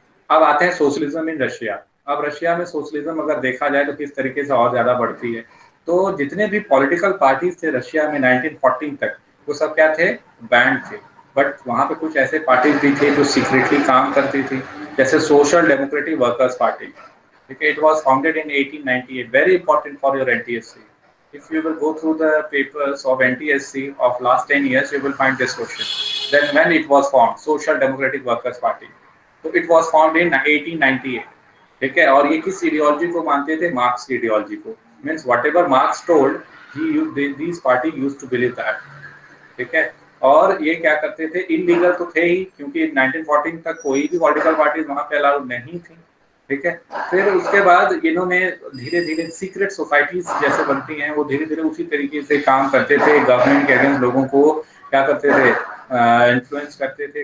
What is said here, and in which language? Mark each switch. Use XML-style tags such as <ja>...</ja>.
<hi>अब आते हैं सोशलिज्म इन रशिया. अब रशिया में सोशलिज्म अगर देखा जाए तो किस तरीके से और ज्यादा बढ़ती है. तो जितने भी पॉलिटिकल पार्टीज थे रशिया में 1914 तक वो सब क्या थे, बैंड थे. बट वहाँ पे कुछ ऐसे पार्टीज भी थे जो सीक्रेटली काम करती थी, जैसे सोशल डेमोक्रेटिक वर्कर्स पार्टी. ठीक है,</hi> <en>It was founded in 1898. Very important for your NTSC. If you will go through the papers of NTSC of last 10 years, you will find this question. Then when it was formed, Social Democratic Workers Party. So it was formed in 1898.</en> <hi>ठीक है, और ये किस ideology को मानते थे? Marks की ideology को.</hi> <en>Means whatever Marx told, these party used to believe that.</en> <hi>ठीक है, और ये क्या करते थे? इलीगल तो थे ही क्योंकि 1914 तक कोई भी पॉलिटिकल पार्टी वहाँ पे अलाउड नहीं थी. ठीक है, फिर उसके बाद इन्होंने धीरे धीरे सीक्रेट सोसाइटीज जैसे बनती हैं वो धीरे धीरे उसी तरीके से काम करते थे. गवर्नमेंट के अगेंस्ट लोगों को क्या करते थे? इन्फ्लुएंस करते थे.</hi>